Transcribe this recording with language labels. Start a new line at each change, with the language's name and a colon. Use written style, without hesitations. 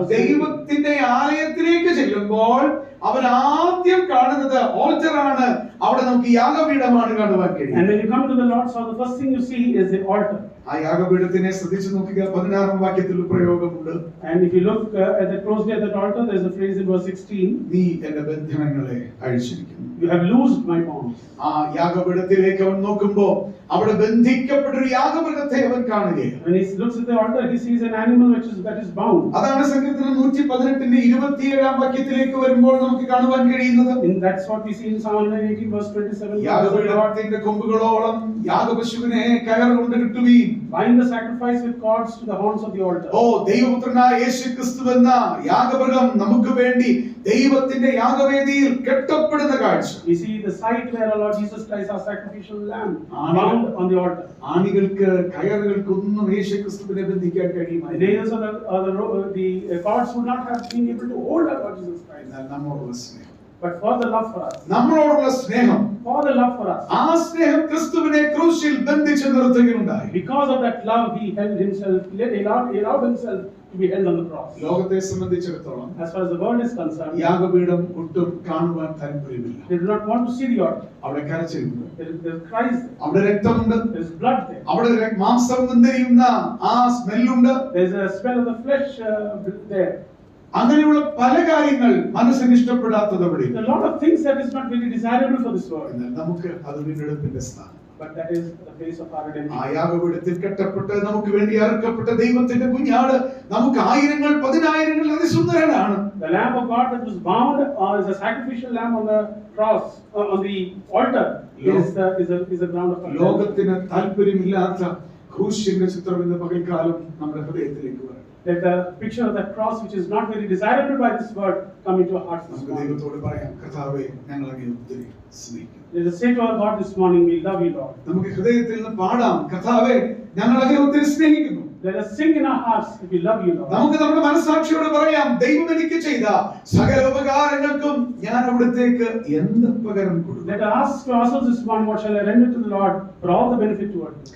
Malayalam: ദൈവത്തിന്റെ ആലയത്തിലേക്ക് ചെല്ലുമ്പോൾ അവൻ ആദ്യം കാണുന്നത് ഓൾട്ടറാണ്. അവിടെ നമുക്ക് യാഗപീഠമാണ് കാണുവാൻ കഴിയും.
English: And when you come to the Lord's house, the first thing you see is the altar.
Malayalam: ആ യാഗപീഠത്തിനെ ശ്രദ്ധിച്ചു നോക്കുക. 16ാം വാക്യത്തിൽ ഒരു പ്രയോഗമുണ്ട്.
English: And if you look closely at that altar, there is a phrase in verse 16.
Malayalam: നീ എന്റെ ബന്ധനങ്ങളെ അഴിച്ചിരിക്കുന്നു.
English: You have loosed my bonds.
Malayalam: ആ യാഗപീഠത്തിലേക്ക് അവൻ നോക്കുമ്പോൾ അവിടെ ബന്ധിക്കപ്പെട്ടൊരു യാഗമൃഗത്തെ അവൻ കാണുകയാണ്.
English: When he looks at the altar, he sees an animal that is bound.
Malayalam: അതാണ് സങ്കീർത്തനം 118ന്റെ 27ാം വാക്യത്തിലേക്ക് വരുമ്പോൾ നമുക്ക് കാണുവാൻ കഴിയുന്നത്.
English: And that's what we see in Psalm 118 verse 27.
Malayalam: യാഗപീഠത്തിന്റെ കൊമ്പുകളോളം യാഗപശുവിനെ കയർ കൊണ്ട് കെട്ടുവീൻ.
English: Bind the sacrifice with cords to the horns of the altar.
Malayalam: ഓ, ദൈവപുത്രനായ യേശുക്രിസ്തു എന്ന യാഗമൃഗം നമുക്ക് വേണ്ടി ദൈവത്തിന്റെ യാഗവേദിയിൽ കെട്ടപ്പെടുന്ന കാഴ്ച.
English: We see the site where our Lord Jesus Christ, our sacrificial lamb, bound on the altar.
Malayalam: ആണികൾക്ക് കയറുകൾക്കൊന്നും യേശുക്രിസ്തുവിനെ ബന്ധിക്കാൻ കഴിയുമായിരുന്നു.
English: The nails of the cords would not have been able to hold our Lord Jesus Christ.
Malayalam: എന്നാൽ നമ്മോടുള്ള സ്നേഹം,
English: But for the love for us,
Malayalam: നമ്മളോടുള്ള സ്നേഹം,
English: for the love for us,
Malayalam: ആ സ്നേഹം ക്രിസ്തുവിനെ ക്രൂശിൽ ബന്ധിച്ച് നിർത്തുകയുണ്ടായി.
English: because of that love, he held himself, he allowed himself to be held on the cross.
Malayalam: ലോകത്തെ സംബന്ധിച്ചിടത്തോളം
English: As far as the world is concerned,
Malayalam: യാഗപീഠം ഒട്ടും കാണുവാൻ താല്പര്യമില്ല.
English: they do not want to see the altar.
Malayalam: അവിടെ കരച്ചിലുണ്ട്,
English: There is cries there.
Malayalam: അവിടെ രക്തമുണ്ട്,
English: There is blood there.
Malayalam: അവിടെ മാംസം വെന്തെരിയുന്ന ആ സ്മെല്ലുണ്ട്.
English: There is a smell of the flesh there.
Malayalam: അങ്ങനെയുള്ള പല കാര്യങ്ങൾ മനസ്സിന് ഇഷ്ടപ്പെടാത്തത് അവിടെ.
English: A lot of things that is not very desirable for this world.
Malayalam: എന്നാൽ നമുക്ക് അത് വീണ്ടെടുപ്പിന്റെ സ്ഥാനം.
English: But that is the place of our redemption.
Malayalam: ആ യാഗപീഠത്തിൽ കെട്ടപ്പെട്ട് നമുക്ക് വേണ്ടി അറുക്കപ്പെട്ട ദൈവത്തിന്റെ കുഞ്ഞാട് നമുക്ക് ആയിരങ്ങൾ പതിനായിരങ്ങൾ അതിസുന്ദരനാണ്.
English: The Lamb of God that was bound as a sacrificial lamb on the cross, on the altar, is the ground of our redemption.
Malayalam: ലോകത്തിന് താല്പര്യമില്ലാത്ത ക്രൂശിന്റെ ചിത്രം ഇന്ന് പകൽക്കാലം നമ്മുടെ ഹൃദയത്തിലേക്ക് വരണം.
English: Let the picture of that cross, which is not very desirable by this word, come into our hearts this
Malayalam: നമുക്ക്
English: morning.
Malayalam: ദൈവത്തോട് പറയാം, കർത്താവേ ഞങ്ങൾ അങ്ങയെ ഒത്തിരി സ്നേഹിക്കുന്നു.
English: Let us say to our God this morning, we love you, Lord.
Malayalam: നമുക്ക് ഹൃദയത്തിൽ നിന്ന് പാടാം, കർത്താവേ ഞങ്ങൾ അങ്ങയെ ഒത്തിരി സ്നേഹിക്കുന്നു.
English: Let us sing in our hearts that we love you, Lord.
Malayalam: നമുക്ക് നമ്മുടെ മനസ്സാക്ഷിയോട് പറയാം, ദൈവം എനിക്ക് ചെയ്ത സകല ഉപകാരങ്ങൾക്കും ഞാൻ അവിടത്തേക്ക് എന്ത് പകരം കൊടുക്കും.
English: Let us ask ourselves this morning, what shall I render to the Lord for all the benefit towards me?